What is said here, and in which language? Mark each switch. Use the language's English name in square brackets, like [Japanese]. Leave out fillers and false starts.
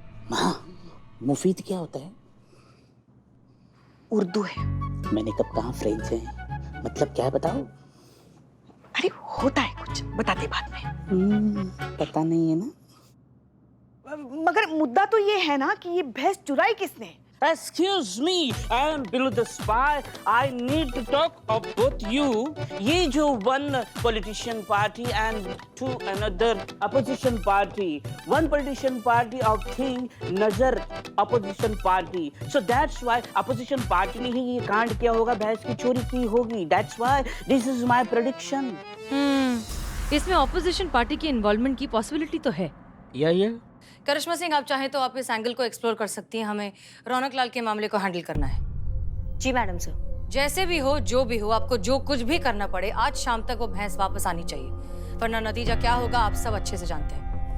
[Hindi] माँ, मुफीद क्या होता है? उर्दू है। मैंने कब कहा फ्रेंच है, मतलब क्या है बताओ? अरे होता है कुछ, बताते बाद में। पता नहीं है ना। मगर मुद्दा तो ये है ना कि ये भैंस चुराई किसने? [English] Excuse me, I am Billu the spy. I need to talk about you. [Hindi] ये जो [English] one politician party and to another opposition party. One politician party of thing [Hindi] नजर [English] opposition party. So that's why opposition party [Hindi] ने ही ये कांड किया होगा, भैंस की चोरी की होगी. [English] That's why this is my prediction. [Hindi] इसमें ऑपोजिशन पार्टी की इन्वॉल्वमेंट की पॉसिबिलिटी तो है। Yeah. करिश्मा सिंह, आप चाहें तो आप इस एंगल को एक्सप्लोर कर सकती हैं। हमें रौनक लाल के मामले को हैंडल करना है। जी मैडम सर। जैसे भी हो, जो भी हो, आपको जो कुछ भी करना पड़े आज शाम तक वो भैंस वापस आनी चाहिए, वरना नतीजा क्या होगा आप सब अच्छे से जानते हैं।